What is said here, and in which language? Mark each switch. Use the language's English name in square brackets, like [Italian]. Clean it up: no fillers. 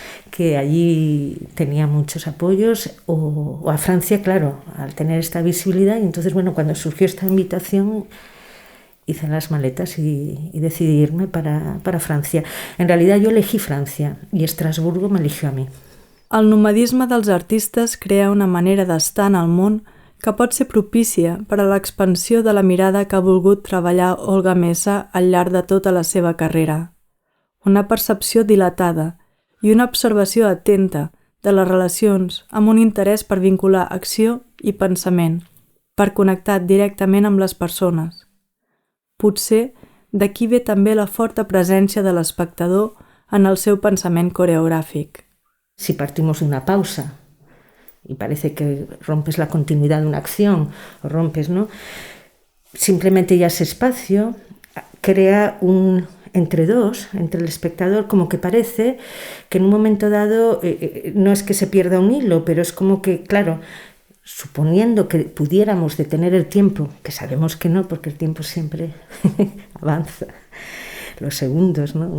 [Spanish] Que allí tenía muchos apoyos, o a Francia, claro, al tener esta visibilidad. Y entonces, bueno, cuando surgió esta invitación, hice las maletas y decidí irme para Francia. En realidad yo elegí Francia i Estrasburgo m'eligió a mi. [Catalan] El nomadisme dels artistes crea una manera d'estar en el món que pot ser propícia per a l'expansió de la mirada que ha volgut treballar Olga Mesa al llarg de tota la seva carrera. Una percepció dilatada i una observació atenta de les relacions amb un interès per vincular acció i pensament, per connectar directament amb les persones. Potser d'aquí ve també la forta presència de l'espectador en el seu pensament coreogràfic. [Spanish] Si partimos de una pausa y parece que rompes la continuidad de una acción, o rompes, ¿no? Simplemente ya ese espacio crea un entre el espectador, como que parece que en un momento dado no es que se pierda un hilo, pero es como que, claro, suponiendo que pudiéramos detener el tiempo, que sabemos que no, porque el tiempo siempre avanza, los segundos, ¿no?